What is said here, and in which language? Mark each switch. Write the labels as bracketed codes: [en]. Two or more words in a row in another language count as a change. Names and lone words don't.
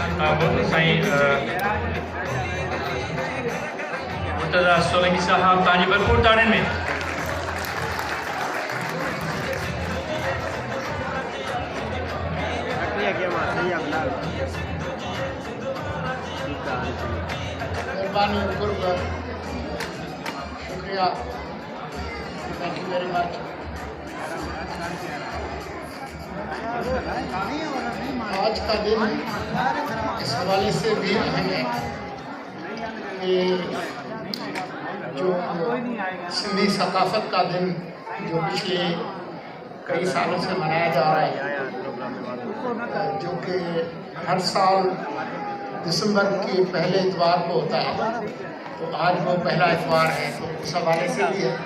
[sd] साईं मुर्तज़ा सोलंकी साहब तव्हांजी भरपूर ताड़ियुनि में। मेहरबानी कुर्ब, शुक्रिया, [en] thank you very much. [ur] آج کا دن اس حوالے سے بھی اہم ہے کہ جو سندھی ثقافت کا دن جو پچھلے کئی سالوں سے منایا جا رہا ہے، جو کہ ہر سال دسمبر کے پہلے اتوار کو ہوتا ہے، تو آج وہ پہلا اتوار ہے، تو اس حوالے سے بھی ہے.